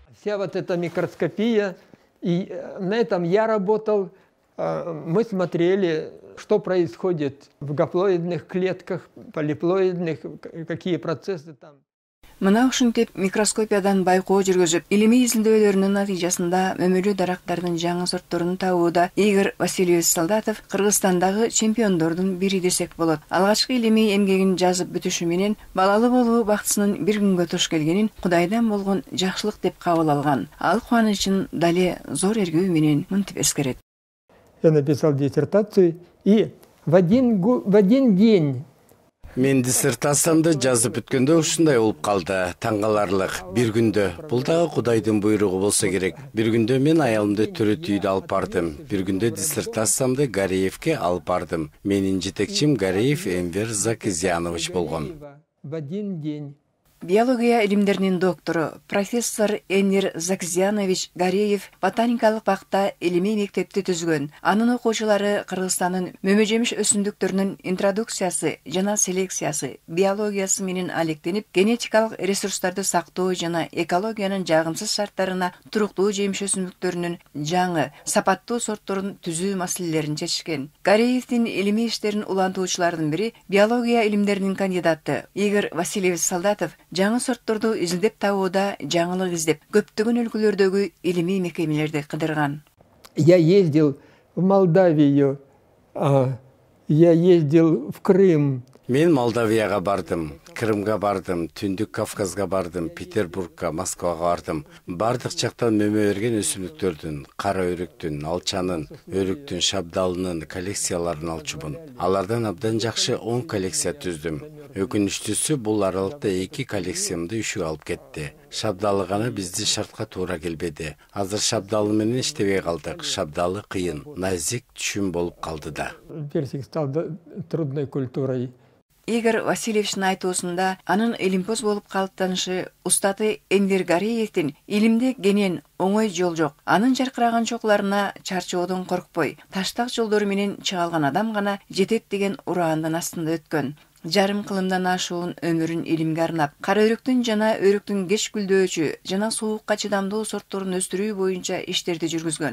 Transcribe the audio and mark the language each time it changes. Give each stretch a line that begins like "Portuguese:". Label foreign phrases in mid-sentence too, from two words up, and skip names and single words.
Russian: вся вот эта микроскопия. И на этом я работал. Мы смотрели, что происходит в гаплоидных клетках, полиплоидных, какие процессы там.
Kyrgyz: Мына ушинтип микроскопиядан байкоо жүргүзүп, илимий изилдөөлөрүнүн натыйжасында мөмөлүү дарактардын жаңы сортторун табууда Игорь Васильевич Солдатов Кыргызстандагы чемпиондордун бири десек болот. Алгачкы илимий эмгегин жазып бүтүшү менен балалы болуу бактысынын бир күнгө туш келгенин Кудайдан болгон жакшылык деп кабыл алган. Ал кубанычын дале зор эргүү менен мынтип эскерет.
Russian: Я написал диссертацию, и в один день
Kyrgyz: Мен диссертациямды жазып бүткөндө ушундай болуп калды. Таң каларлык. Бир күндө. Бул дагы Кудайдын буйругу болсо керек. Бир күндө мен аялымды төрөт үйдө алып бардым. Бир күндө диссертациямды Гареевке алып бардым. Менин жетекчим Гареев Энвер Закизянович болгон.
Russian: в один день.
Kyrgyz: Биология илимдеринин доктору профессор Энвер Закизянович Гареев ботаникалык бакта илимий мектепти түзгөн. Анын окуучулары Кыргызстандын мөмө-жемиш өсүмдүктөрүнүн интродукциясы жана селекциясы, биологиясы менен алектенип, генетикалык ресурстарды сактоо жана экологиянын жагымсыз шарттарына туруктуу жемиш өсүмдүктөрүнүн жаңы, сапаттуу сортторун түзүү маселелерин чечишкен. Гареевдин илимий иштерин улантуучулардын бири биология илимдеринин кандидаты Игорь Васильевич Солдатов жаңы сортторду изилдеп табууда жаңылык издеп, көптөгөн өлкөлөрдөгү илимий мекемелерди кыдырган.
Russian: Я ездил в Молдавию, я ездил в Крым.
Kyrgyz: Мен Молдавияга бардым, Крымга бардым, Түндүк Кавказга бардым, Петербургга, Москвага бардым. Бардык жактан мөмө берген өсүмдүктөрдүн, кара өрүктүн, алчанын, өрүктүн, шабдалынын коллекцияларын алчумун. Алардан абдан жакшы 10 коллекция түздүм. Өкүнүчтүүсү бул аралыкта 2 коллекциямды үшүгө алып кетти. Шабдалы гана бизди шартка туура келбеди. Азыр шабдалы менен иштебей калдык. Шабдалы кыйын, назик түшүм болуп калды да.
Russian: Персик стал трудной культурой.
Kyrgyz: Игорь Васильевичтин айтуусунда анын илимпоз болуп калыптанышы устаты Энвер Гареевдин илимде кенен оңой жол жок. Анын жаркыраган чокуларына чарчоодон коркпой, таштак жолдору менен чыга алган адам гана жетет деген ураандын астында өткөн. Жарым кылымдан ашуун өмүрүн илимге арнап, кара өрүктүн жана өрүктүн кеч гүлдөөчү жана суукка чыдамдуу сортторун өстүрүү боюнча иштерди жүргүзгөн.